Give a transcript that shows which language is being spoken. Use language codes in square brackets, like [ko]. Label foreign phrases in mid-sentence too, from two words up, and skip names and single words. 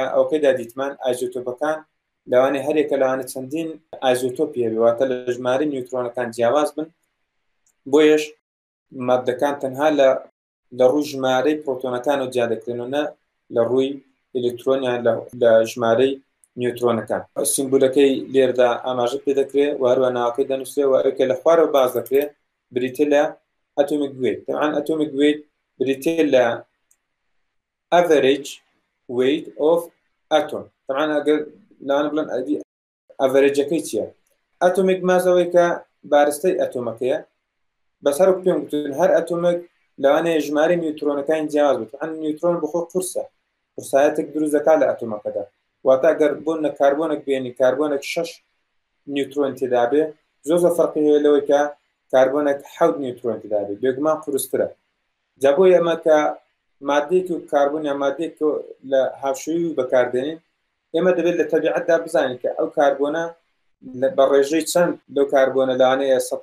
[ckb] ئەوکەیدا دیتمان ئایزۆتۆپەکان لەوانەیە هەرێکە لەوانە چەندین ئایزۆتۆپی هەبێت واتە لە ژمارەی نیوترۆنەکان جیاواز بن بۆیەش مادەکان تەنها لە ڕووی ژمارەی پرۆتۆنەکان و جیا دەکرێن و نە لە ڕووی ئلکترۆنیان لە ژمارەی نیوترۆنەکان سیمبولەکەی لێردا ئاماژە پێ دەکرێت و هەروە ناوەکەی دەنووسێ و ئەوکە لە خوارەوە باز دەکرێت بریتە لە [en] atomic weight [ckb] طبعا [en] atomic weight [ckb] بریتە لە [en] average weight of atom [ckb] طبعا ئەگەر لاوانە بڵێن ئەڤەرێجەکەی چییە [en] atomic mass [ckb] ئەوەی کە بارستەی ئەتۆمەکەیە بەسەر پێم گوتن هەر ئەتۆمێک لەوانەیە ژمارەی نیوترۆنەکانی جیاواز بێت طبعا نیوترۆن بخۆ قورسایەتێک دروست دەکات لە ئەتۆمەکەدا واتە ئەگەر بۆن لە کاربۆنێک بێنی کاربۆنێک 6 نیوترۆن تێدا بێ زۆر فەرقی هەیە لەوەی کە کاربۆنێک 7 نیوترۆن تێدا بێ بێگومان قورسترە جا بۆ ئێمە کە مادەیەکی و کاربۆن یا مادەیەک لە هاوشێوی بەکاردێنین ئێمە دەبێت لە تەبیعەتدا بزانین کە ئەو کاربۆنە بە ڕێژەی چەند لەو کاربۆنە لەوانەیە